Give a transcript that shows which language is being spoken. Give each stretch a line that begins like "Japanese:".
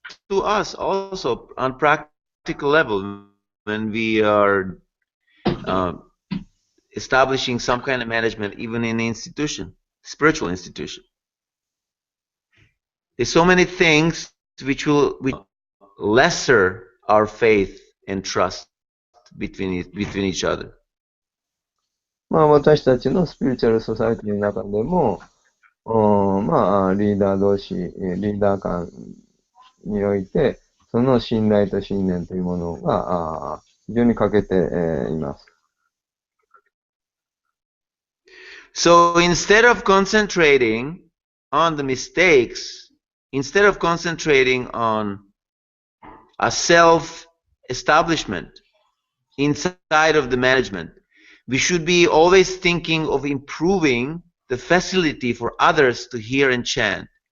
English: To us also on practical level, when we are establishing some kind of management, even in an institution, spiritual institution, there's so many things which will lesser our faith and trust between each other.
Japanese: 私たちのスピリチュアルソサイティの中でも、リーダー同士、リーダー間において、その信頼と信念というものが非常に欠けています。
English: So instead of concentrating on the mistakes, instead of concentrating on a self-establishment inside of the management, we should be always thinking of improving the facility for others to hear and chant.